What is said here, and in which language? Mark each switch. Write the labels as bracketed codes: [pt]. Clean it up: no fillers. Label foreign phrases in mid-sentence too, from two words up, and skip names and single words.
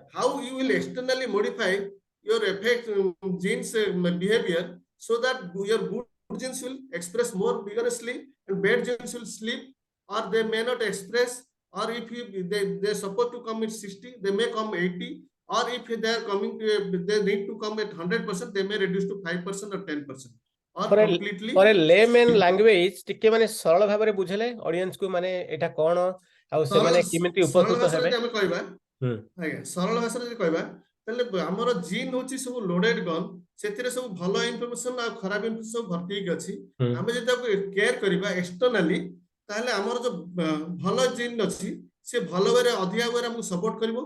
[en] How you will externally modify your effect genes behavior so that your good genes will express more vigorously and bad genes will sleep, or they may not express, or if they supposed to come at 60, they may come 80, or if they are coming to they need to come at 100%, they may reduce to 5% or 10%, or For a completely layman sleep. [or] language ଟିକେ ମାନେ ସରଳ ଭାବରେ ବୁଝେଇଲେ ଅଡିଏନ୍ସ କୁ ମାନେ ଏଟା କଣ ଆଉ ସେମାନେ କେମିତି ସରଳ ଉପକୃତ ଭାଷାରେ ହେବେ ଯଦି ଆମେ କହିବା, ହୁଁ ଆଜ୍ଞା ସରଳ ଭାଷାରେ ଯଦି କହିବା ତାହେଲେ ଆମର ଜିନ୍ ହଉଛି ସବୁ [en] loaded gun, [or] ସେଥିରେ ସବୁ ଭଲ ଇନଫର୍ମେସନ ଆଉ ଖରାପ ଇନଫର୍ମେସନ ସବୁ ଭର୍ତ୍ତି ହେଇକି ଅଛି। ହୁଁ ଆମେ ଯଦି ତାକୁ କେୟାର କରିବା ଏକ୍ସଟର୍ନାଲି, ତାହେଲେ ଆମର ଯୋଉ ଭଲ ଜିନ୍ ଅଛି ସେ ଭଲ ୱେରେ ଅଧିକା ୱେରେ ଆମକୁ ସପୋର୍ଟ କରିବ।